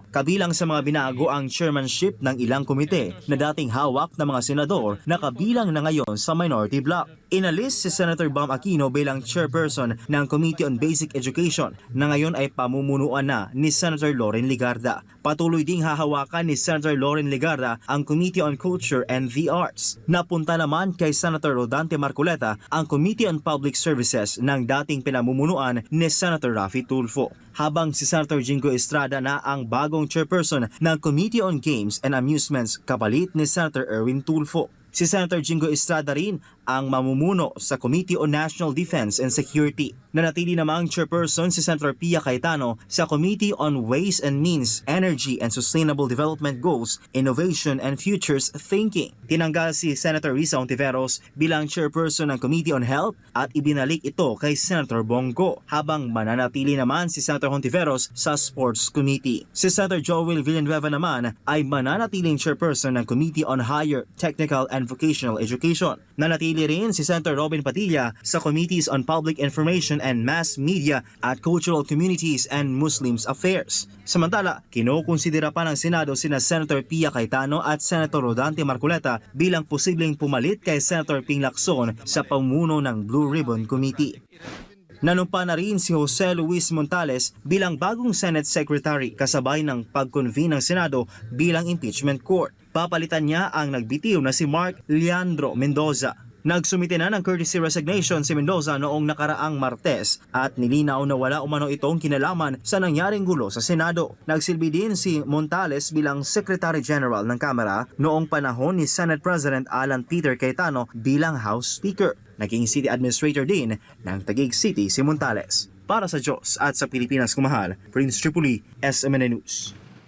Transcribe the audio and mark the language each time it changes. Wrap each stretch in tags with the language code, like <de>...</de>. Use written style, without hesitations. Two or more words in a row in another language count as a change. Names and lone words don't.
<tl>Kabilang sa mga binago ang chairmanship ng ilang komite na dating hawak ng mga senador na kabilang na ngayon sa</tl> <en>minority bloc.</en> <tl>Inalis si Senator Bam Aquino bilang chairperson ng Committee on Basic Education na ngayon ay pamumunuan na ni Senator Loren Legarda. Patuloy ding hahawakan ni Senator Loren Legarda ang Committee on Culture and the Arts. Napunta naman kay Senator Rodante Marcoleta ang Committee on Public Services ng dating pinamumunuan ni Senator Raffy Tulfo. Habang si Senator Jingo Estrada na ang bagong chairperson ng Committee on Games and Amusements kapalit ni Senator Erwin Tulfo. Si Senator Jingo Estrada rin ang mamumuno sa Committee on National Defense and Security. Nanatili namang chairperson si Senator Pia Cayetano sa Committee on Ways and Means, Energy and Sustainable Development Goals, Innovation and Futures Thinking. Tinanggal si Senator Risa Ontiveros bilang chairperson ng Committee on Health at ibinalik ito kay Senator Bongo, habang mananatili naman si Senator Ontiveros sa Sports Committee. Si Senator Joel Villanueva naman ay mananatiling chairperson ng Committee on Higher Technical and Vocational Education. Nanatili rin si Senator Robin Padilla sa Committees on Public Information and Mass Media at Cultural Communities and Muslims Affairs. Samantala, kinukonsidera pa ng Senado sina Senator Pia Cayetano at Senator Rodante Marcoleta bilang posibleng pumalit kay Senator Ping Lacson sa pamumuno ng Blue Ribbon Committee. Nanumpa na rin si Jose Luis Montales bilang bagong</tl> <en>Senate Secretary</en> <tl>kasabay ng pag-convene ng Senado bilang</tl> <en>impeachment court.</en> <tl>Papalitan niya ang nagbitiw na si Mark Leandro Mendoza. Nagsumite na ng</tl> <en>courtesy resignation</en> <tl>si Mendoza noong nakaraang Martes at nilinaw na wala umano itong kinalaman sa nangyaring gulo sa Senado. Nagsilbi din si Montales bilang Secretary General ng Kamara noong panahon ni Senate President Alan Peter Cayetano bilang House Speaker. Naging City Administrator din ng Taguig City si Montales. Para sa Diyos at sa Pilipinas kumahal, Prince Tripoli, SMN News.</tl>